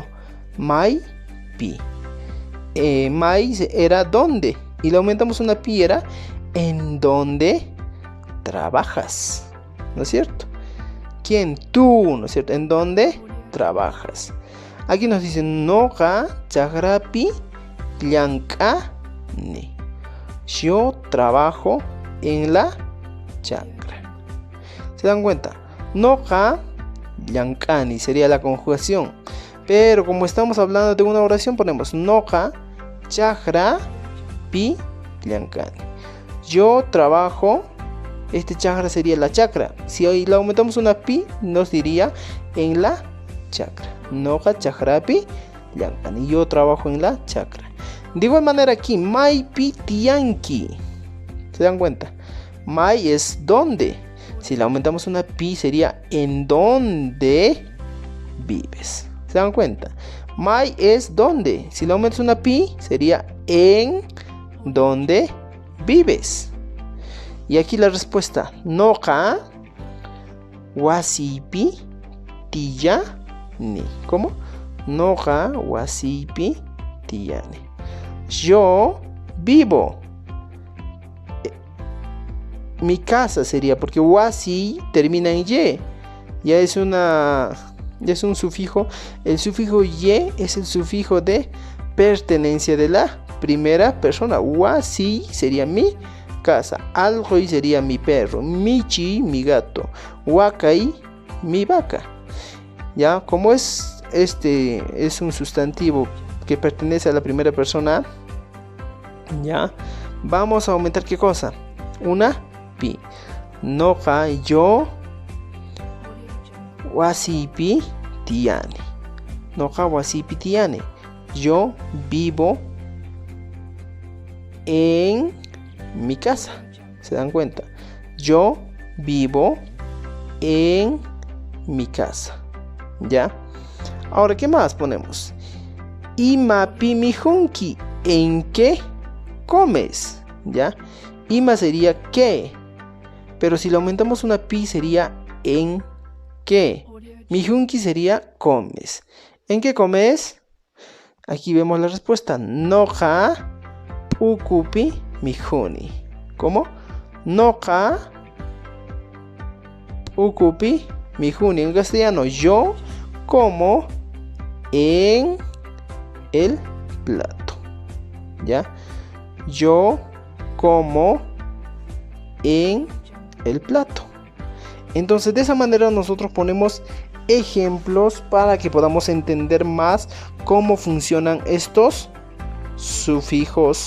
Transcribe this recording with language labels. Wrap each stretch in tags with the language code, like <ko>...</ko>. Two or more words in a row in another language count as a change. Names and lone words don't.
<qu>Maipi.</qu> <es>Mai era dónde, y le aumentamos una pi, era en dónde trabajas, ¿no es cierto? ¿Quién? Tú, ¿no es cierto? ¿En dónde trabajas? Aquí nos dice</es> <qu>noqa chakrapi llank'ani.</qu> <es>Yo trabajo en la chacra. ¿Se dan cuenta?</es> <qu>Noqa llank'ani</qu> <es>sería la conjugación. Pero como estamos hablando de una oración, ponemos</es> <qu>noqa chakrapi llank'ani.</qu> <es>Yo trabajo. Este chakra sería la chakra. Si hoy le aumentamos una pi, nos diría en la chakra.</es> <qu>Noqa chakrapi llank'ani.</qu> <es>Yo trabajo en la chakra. De igual manera aquí,</es> <qu>maipi tiyanki.</qu> <es>¿Se dan cuenta? Mai es dónde. Si le aumentamos una pi, sería en dónde vives. ¿Se dan cuenta? Mai es dónde. Si le aumentas una pi, sería en dónde vives. Y aquí la respuesta,</es> <qu>noqa wasipi tiyani. ¿Cómo? Noqa wasipi tiyani.</qu> <es>Yo vivo. Mi casa sería, porque wasi termina en y. Ya es un sufijo. El sufijo y es el sufijo de pertenencia de la primera persona. Wasi sería mi casa. Algoy sería mi perro. Michi, mi gato. Wakai, mi vaca. Ya, como es un sustantivo que pertenece a la primera persona, ya, vamos a aumentar ¿qué cosa? Una pi.</es> <qu>Noqa yo wasipi tiyani. Noqa wasipi tiyani.</qu> <es>Yo vivo en mi casa. ¿Se dan cuenta? Yo vivo en mi casa. ¿Ya? Ahora, ¿qué más ponemos?</es> <qu>Imapi mijunki.</qu> <es>¿En qué comes? ¿Ya? Ima sería qué. Pero si le aumentamos una pi, sería en qué. Mijunki sería comes. ¿En qué comes? Aquí vemos la respuesta.</es> <qu>Noqa pukupi mijuni. ¿Cómo? Noqa pukupi mijuni.</qu> <es>En castellano, yo como en el plato. ¿Ya? Yo como en el plato. Entonces, de esa manera nosotros ponemos ejemplos para que podamos entender más cómo funcionan estos sufijos.</es>